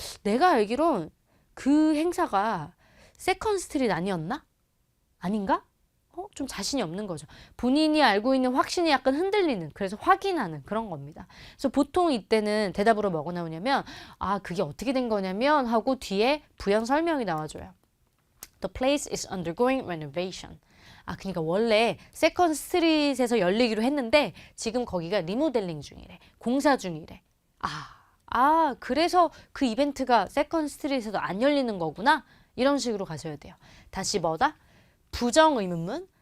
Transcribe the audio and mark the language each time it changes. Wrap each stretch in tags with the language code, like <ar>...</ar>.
<ko>내가 알기론 그 행사가 세컨 스트릿 아니었나? 아닌가? 좀 자신이 없는 거죠. 본인이 알고 있는 확신이 약간 흔들리는, 그래서 확인하는 그런 겁니다. 그래서 보통 이때는 대답으로 뭐가 나오냐면 그게 어떻게 된 거냐면 하고 뒤에 부연 설명이 나와줘요.</ko> <en>The place is undergoing renovation.</en> <ko>그러니까 원래 세컨 스트릿에서 열리기로 했는데 지금 거기가 리모델링 중이래. 공사 중이래. 그래서 그 이벤트가 세컨 스트릿에서 안 열리는 거구나. 이런 식으로 가셔야 돼요. 다시 뭐다? 부정 의문문,</ko>